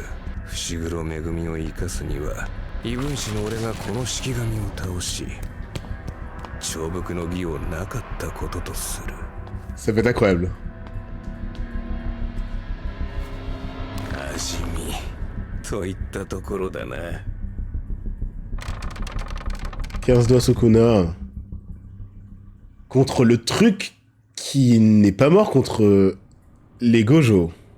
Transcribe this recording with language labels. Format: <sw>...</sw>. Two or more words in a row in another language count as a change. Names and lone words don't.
<ja>伏黒恵を生かすには異分子の俺がこの式神を倒し長伏の儀をなかったこととする。</ja> <fr>Ça peut être incroyable.</fr> <ja>味見といったところだな。</ja> <fr>15 doigts Sukuna. Contre le truc qui n'est pas mort contre les Gojo.</fr>